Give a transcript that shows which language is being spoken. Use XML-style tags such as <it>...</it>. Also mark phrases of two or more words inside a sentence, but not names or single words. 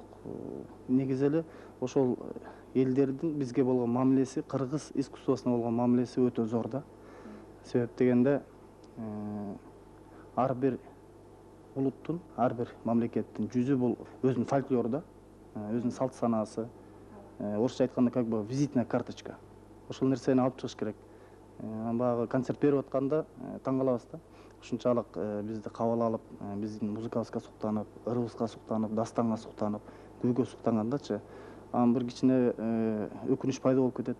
<ky>Негизи эле ошол элдердин бизге болгон мамилеси, кыргыз искусствосуна болгон мамилеси өтө зор да. Себеп дегенде ар бир улуттун, ар бир мамлекеттин жүзү бул өзүнүн фольклору да, өзүнүн салт санаасы. Орусча айтканда</ky> <ru>как бы визитная карточка.</ru> <ky>Ошол нерсени алып чыгыш керек. Баягы концерт берип атканда таң калабыз да. Ушунчалык бизди кабыл алып, биздин музыкабызга суктанып, ырыбызга суктанып, дастанга суктанып, күйгө суктангандачы. Анан бир кичине өкүнүч пайда болуп кетет.</ky>